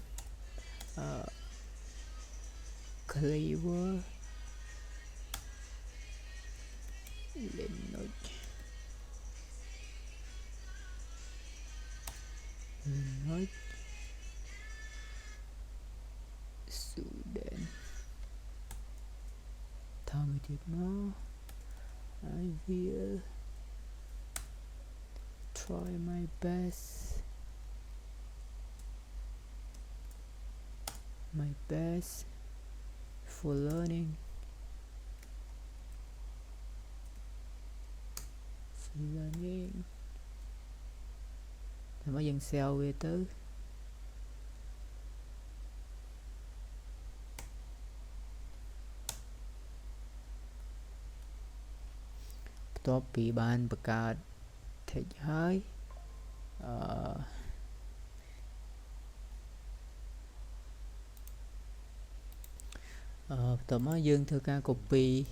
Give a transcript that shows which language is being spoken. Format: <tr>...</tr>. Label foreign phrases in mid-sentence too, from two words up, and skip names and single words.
<en>clever Linux student</en> <km>ថមួយទៀតមក</km> <en>I will try my best for learning</en> <km>តែមកយើង save វាទៅ បន្ទាប់ពីបានបង្កើត text ហើយបន្ទាប់មកយើងធ្វើការ copy</km>